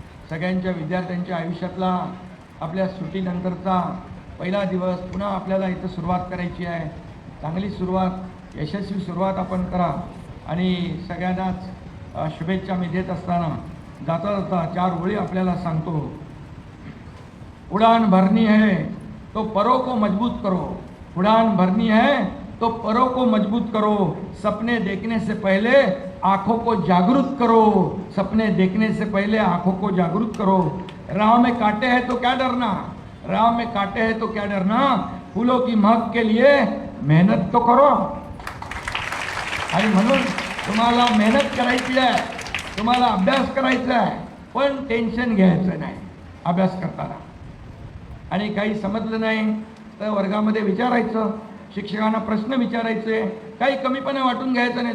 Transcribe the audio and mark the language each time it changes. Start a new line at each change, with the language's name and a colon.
Marathi: सगळ्यांच्या विद्यार्थ्यांच्या आयुष्यातला आपल्या सुट्टीनंतरचा पहिला दिवस. पुन्हा आपल्याला इथं सुरुवात करायची आहे. चांगली सुरुवात, यशस्वी सुरुवात आपण करा. आणि सगळ्यांनाच शुभेच्छा मी देत असताना जाता 4 ओळी आपल्याला सांगतो.
Hindi: उड़ान भरनी है तो परों को मजबूत करो. उड़ान भरनी है तो परों को मजबूत करो. सपने देखने से पहले आँखों को जागरूक करो. सपने देखने से पहले आँखों को जागरूक करो. राह में कांटे हैं तो क्या डरना. राह में कांटे हैं तो क्या डरना. फूलों की महक के लिए मेहनत तो करो.
Marathi: आणि म्हणून तुम्हाला मेहनत करायची आहे, तुम्हाला अभ्यास करायचा आहे, पण टेन्शन घ्यायचं नाही अभ्यास करताना. आणि काही समजलं नाही तर वर्गामध्ये विचारायचं, शिक्षकांना प्रश्न विचारायचे, काही कमीपणा वाटून घ्यायचं नाही.